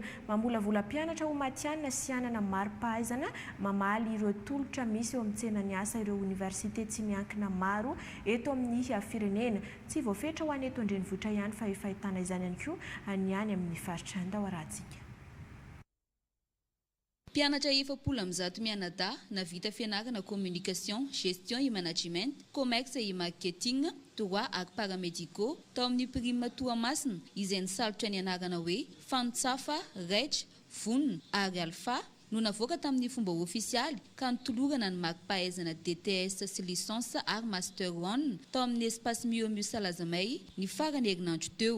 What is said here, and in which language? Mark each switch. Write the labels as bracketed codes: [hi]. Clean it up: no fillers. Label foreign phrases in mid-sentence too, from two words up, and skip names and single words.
[mg] Mamolavola mpianatra ho matianina sy anana maro-pahaizana mamaly ireo tolotra misy eo amin'ny tsenany asa ireo université tsy miankina maro eto amin'ny firenena. Tsy voafetra ho any eto andrenivohitra ihany fa efa ahitana izany ihany koa ny any amin'ny faritra Andaoratsika. Mpianatra 700 mianada navita fianarana [fr] communication, gestion et management, comex et marketing, [mg] droit ary paramédicaux tao amin'ny prime Toamasina izay nisalotra ny anarana hoe Fantsafa, Rech, Vonona ary Alpha no navoaka tamin'ny fomba ofisialy ka nitolorana ny mari-pahaizana DTS sy licence ary master 1 tao amin'ny espace Miomio Salazamay ny farany herinandro teo.